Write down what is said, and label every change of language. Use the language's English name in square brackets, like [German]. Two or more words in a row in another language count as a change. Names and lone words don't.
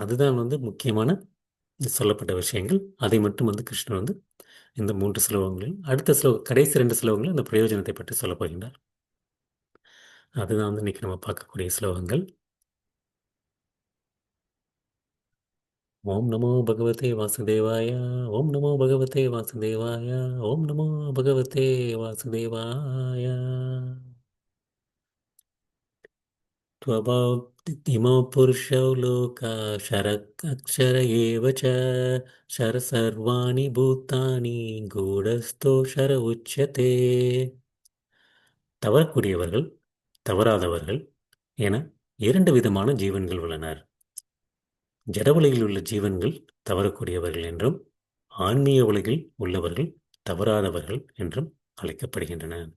[Tamil] அதுதான் வந்து முக்கியமான சொல்லப்பட்ட விஷயங்கள். அதை மட்டும் வந்து கிருஷ்ணர் வந்து இந்த 3 ஸ்லோகங்களில், அடுத்த கடைசி 2 ஸ்லோகங்களில் அந்த பிரயோஜனத்தை பற்றி சொல்லப் போகின்றார். அதுதான் வந்து இன்னைக்கு நம்ம பார்க்கக்கூடிய ஸ்லோகங்கள். [Sanskrit] ॐ नमो भगवते वासुदेवाय. ॐ नमो भगवते वासुदेवाय. ॐ नमो भगवते वासुदेवाय. ஓம் நமோ பகவதே வாசுதேவாய. त्वभाव पुरुषौ लोका शरक्षर एव च शर सर्वाणि भूतानि गूढस्थो शर उच्यते. [Tamil] தவறக்கூடியவர்கள், தவறாதவர்கள் என 2 விதமான ஜீவன்கள் உள்ளனர். ஜட உலகில் உள்ள ஜீவன்கள் தவறக்கூடியவர்கள் என்றும், ஆன்மீக உலகில் உள்ளவர்கள் தவறாதவர்கள் என்றும் அழைக்கப்படுகின்றன.